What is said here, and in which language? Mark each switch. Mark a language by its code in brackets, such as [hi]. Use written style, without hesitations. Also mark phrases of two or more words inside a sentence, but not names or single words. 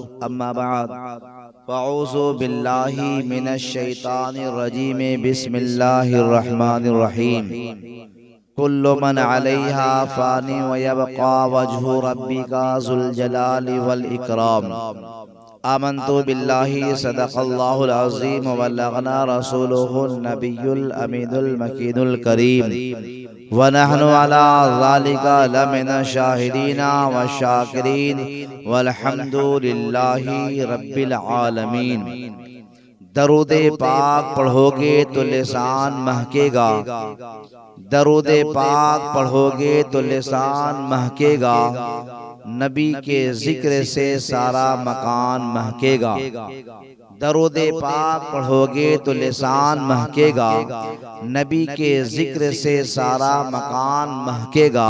[ar] أما بعد، فأعوذ بالله من الشيطان الرجيم. بسم الله الرحمن الرحيم. كل من عليها فان ويبقى وجه ربك ذو الجلال والإكرام. آمنت بالله صدق الله العظيم وبلغنا رسوله النبي الأمين المكين الكريم ونحن على ذلك لمن الشاهدين والشاكرين والحمد لله رب العالمين. [ur] درودِ پاک پڑھو گے تو لسان مہکے گا، درودِ پاک پڑھو گے تو لسان مہکے گا، نبی کے ذکر سے سارا مکان مہکے گا. درودِ پاک پڑھو گے تو لسان مہکے گا، نبی کے ذکر سے سارا مکان مہکے گا.